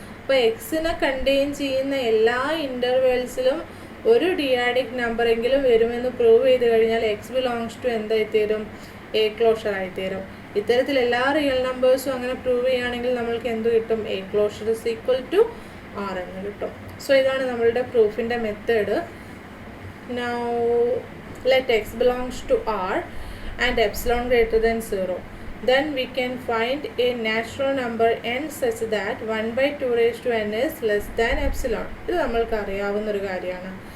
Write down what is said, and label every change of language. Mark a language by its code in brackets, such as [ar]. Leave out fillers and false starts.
[ml] അപ്പോൾ എക്സിനെ കണ്ടെയ്ൻ ചെയ്യുന്ന എല്ലാ ഇൻ്റർവെൽസിലും ഒരു ഡിയാഡിക് നമ്പറെങ്കിലും വരുമെന്ന് പ്രൂവ് ചെയ്ത് കഴിഞ്ഞാൽ X belongs to എന്തായിത്തീരും? A closure ആയിത്തീരും. ഇത്തരത്തിൽ എല്ലാ റിയൽ നമ്പേഴ്സും അങ്ങനെ പ്രൂവ് ചെയ്യുകയാണെങ്കിൽ നമ്മൾക്ക് എന്ത് കിട്ടും? [en] A closure is equal to R [ml] എന്ന് കിട്ടും. സോ ഇതാണ് നമ്മളുടെ പ്രൂഫിൻ്റെ method. [en] Now let x belongs to R and epsilon greater than 0, then we can find a natural number n such that 1/2n is less than epsilon. [ml] ഇത് നമ്മൾക്ക് അറിയാവുന്ന ഒരു കാര്യമാണ്.